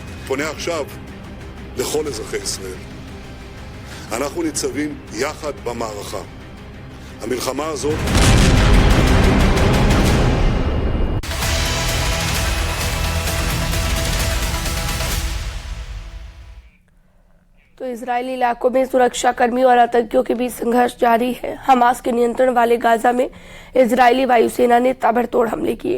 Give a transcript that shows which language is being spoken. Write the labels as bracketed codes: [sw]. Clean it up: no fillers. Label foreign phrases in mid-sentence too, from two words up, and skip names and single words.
[he] פונה עכשיו לכל אזרחי ישראל. אנחנו ניצבים יחד במערכה. המלחמה הזאת [hi] तो इजरायली इलाकों में सुरक्षा कर्मियों और आतंकियों के बीच संघर्ष जारी है। हमास के नियंत्रण वाले गाजा में इजरायली वायुसेना ने ताबड़तोड़ हमले किए।